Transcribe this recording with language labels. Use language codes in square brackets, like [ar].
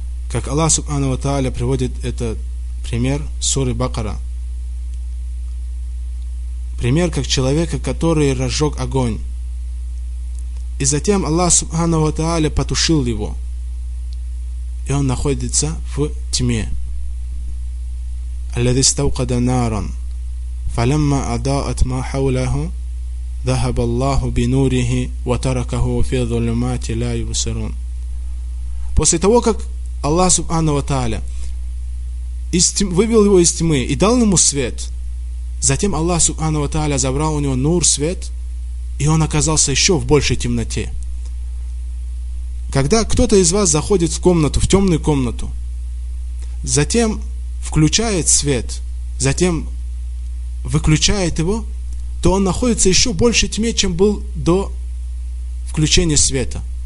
[ru] Как Аллах субхану ва тааля приводит этот пример суры Бакара. Пример как человека, который разжег огонь, и затем Аллах субхану ва тааля потушил его, и он находится в тьме. [ar] «Аллази стаукада наран, фалямма адаат ма хауляху, ذهب الله بنوره وتركه في ظلمات لا يبصرون». [ru] После того, как Аллах субхану ва тааля вывел его из тьмы и дал ему свет, затем Аллах субхану ва тааля забрал у него нур, свет, и он оказался еще в большей темноте. Когда кто-то из вас заходит в комнату, в темную комнату, затем включает свет, затем выключает его, то он находится еще больше в тьме, чем был до включения света.